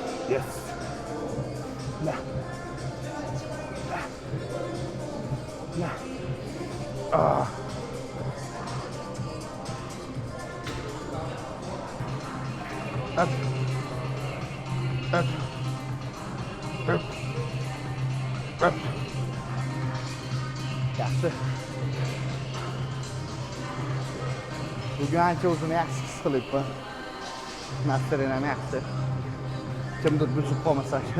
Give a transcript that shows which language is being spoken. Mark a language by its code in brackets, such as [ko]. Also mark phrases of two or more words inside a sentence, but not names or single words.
[uz] Yes. La. La. Ah. Up. Up. Up. Up. Yaxshi. Bugun ancha o'zini yaxshi his qilyapman. Nastarenim ham yaxshi. Kimdir buzib qolmasa agar.